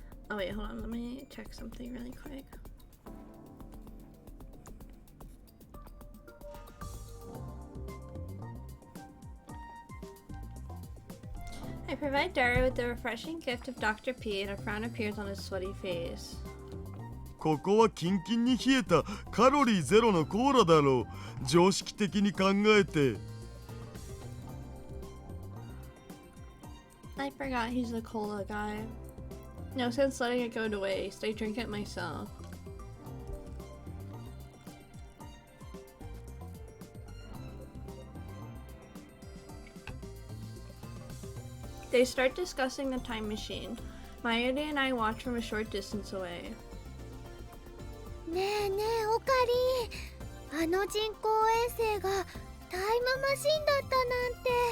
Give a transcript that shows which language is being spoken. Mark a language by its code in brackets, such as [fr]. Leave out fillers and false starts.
[en] Oh wait, hold on, let me check something really quick. I provide Daru with the refreshing gift of Dr. P, and a frown appears on his sweaty face. [ja] ここはキンキンに冷えたカロリーゼロのコーラだろう。常識的に考えて。 [en] I forgot he's the cola guy. No sense letting it go to waste. I drink it myself. They start discussing the time machine. Mayuri and I watch from a short distance away. [ja] ねえねえオカリー、あの人工衛星がタイムマシンだったなんて。